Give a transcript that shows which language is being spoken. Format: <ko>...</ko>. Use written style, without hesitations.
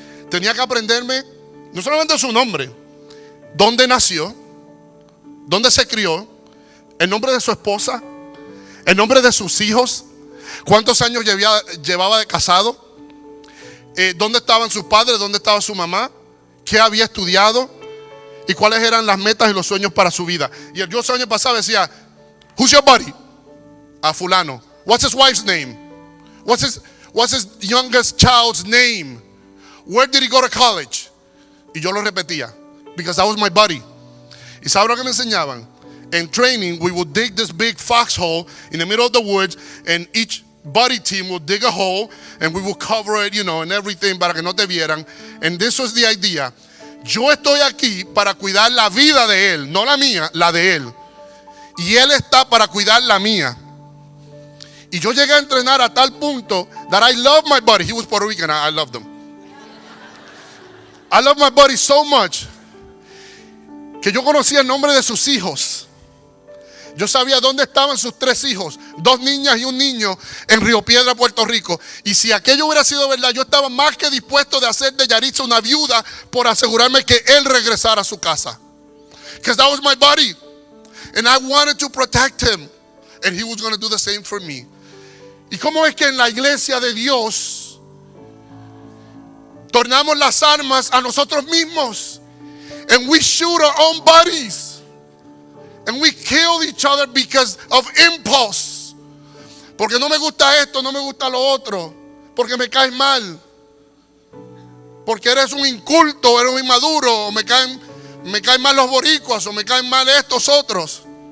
<es>Tenía que aprenderme no solamente su nombre, dónde nació, dónde se crió, el nombre de su esposa, el nombre de sus hijos, cuántos años llevaba de casado, dónde estaban sus padres, dónde estaba su mamá, qué había estudiado y cuáles eran las metas y los sueños para su vida. Y el 2 años pasado decía,</es> <en>who's your buddy?</en> <es>A fulano.</es> <en>What's his wife's name? What's his youngest child's name? Where did he go to college?</en> <es>Y yo lo repetía,</es> <en>because that was my buddy.</en> <es>¿Y sabe lo que me enseñaban?</es> <en>In training, we would dig this big foxhole in the middle of the woods, and each buddy team would dig a hole, and we would cover it, and everything</en> <es>para que no te vieran.</es> <en>And this was the idea.</en> <es>Yo estoy aquí para cuidar la vida de él, no la mía, la de él. Y él está para cuidar la mía. Y yo llegué a entrenar a tal punto</es> <en>that I love my buddy. He was Puerto Rican, I loved him. I love my buddy so much</en> <es>que yo conocía el nombre de sus hijos. Yo sabía dónde estaban sus 3 hijos, 2 niñas y un niño en Río Piedra, Puerto Rico. Y si aquello hubiera sido verdad, yo estaba más que dispuesto de hacer de Yaritza una viuda por asegurarme que él regresara a su casa.</es> <en>Because that was my buddy. And I wanted to protect him. and he was going to do the same for me.</en> <es>¿Y cómo es que en la iglesia de Dios tornamos las armas a nosotros mismos?</es> <en>And we shoot our own bodies. And we kill each other because of impulse.</en> <es>Porque no me gusta esto, no me gusta lo otro. Porque me caes mal. Porque eres un inculto, eres un inmaduro. O me caen mal los boricuas. O me caen mal estos otros.</es>